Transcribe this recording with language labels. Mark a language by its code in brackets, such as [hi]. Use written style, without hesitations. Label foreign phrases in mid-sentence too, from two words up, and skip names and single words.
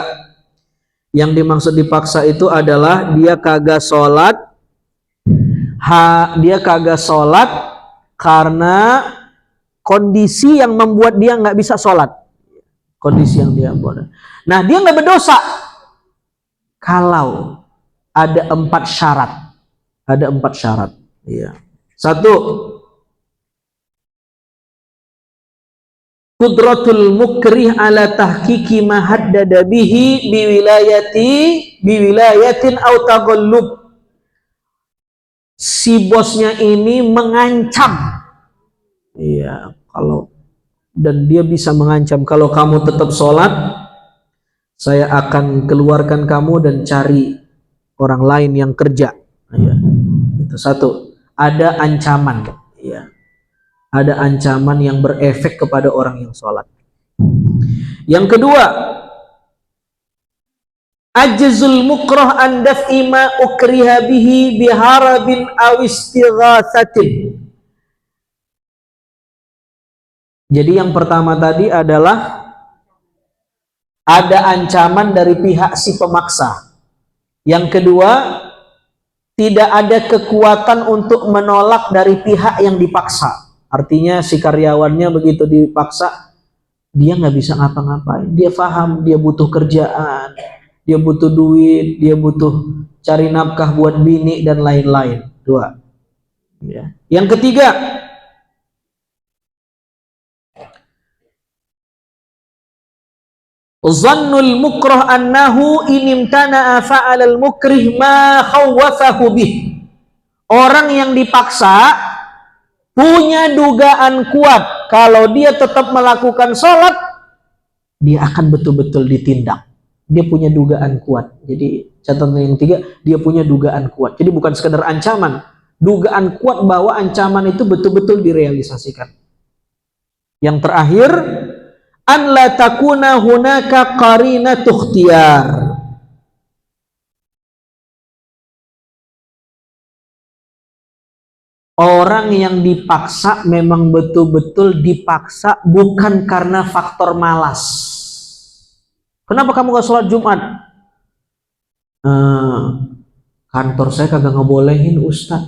[id] Yang dimaksud dipaksa itu adalah dia kagak sholat, dia kagak sholat karena kondisi yang membuat dia nggak bisa sholat. Kondisi yang dia buat. Nah, dia nggak berdosa kalau ada 4 syarat. Ada 4 syarat. Iya. 1, [ar] قدرة المكره على تحقيق ما هدد به بولاية أو تغلب. [id] Si bosnya ini mengancam. Iya, dan dia bisa mengancam, kalau kamu tetap sholat, saya akan keluarkan kamu dan cari orang lain yang kerja. Ya, itu 1. Ada ancaman. Ya, ada ancaman yang berefek kepada orang yang sholat. Yang kedua, [ar] عجز المكره عن دفع ما أكره به بهرب أو استغاثة. [id] Jadi yang pertama tadi adalah ada ancaman dari pihak si pemaksa. Yang kedua, tidak ada kekuatan untuk menolak dari pihak yang dipaksa. Artinya si karyawannya begitu dipaksa, dia nggak bisa ngapa-ngapain. Dia paham, dia butuh kerjaan, dia butuh duit, dia butuh cari nafkah buat bini dan lain-lain. 2. Ya. Yang ketiga, [ar] ظن المكره أنه إن امتنع فعل المكره ما خوفه به. [id] Orang yang dipaksa punya dugaan kuat kalau dia tetap melakukan sholat, dia akan betul-betul ditindak. Dia punya dugaan kuat. Jadi catatan yang ketiga, dia punya dugaan kuat. Jadi bukan sekedar ancaman, dugaan kuat bahwa ancaman itu betul-betul direalisasikan. Yang terakhir, [ar] أن لا تكون هناك قرينة اختيار. [id] Orang yang dipaksa memang betul-betul dipaksa, bukan karena faktor malas. Kenapa kamu gak sholat Jumat? Kantor saya kagak ngebolehin Ustadz.